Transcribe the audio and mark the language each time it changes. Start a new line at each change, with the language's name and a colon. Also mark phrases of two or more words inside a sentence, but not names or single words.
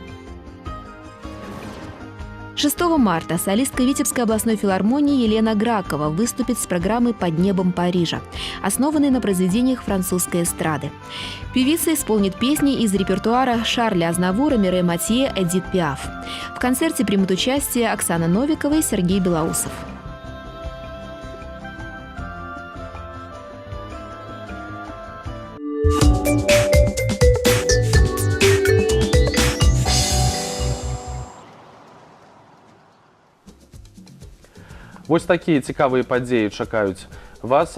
Russian: 6 марта солистка Витебской областной филармонии Елена Гракова выступит с программой «Под небом Парижа», основанной на произведениях французской эстрады. Певица исполнит песни из репертуара Шарля Азнавура, Мире Матье, Эдит Пиаф. В концерте примут участие Оксана Новикова и Сергей Белоусов.
Belarusian: Вось такія цікавыя падзеі чакаюць вас.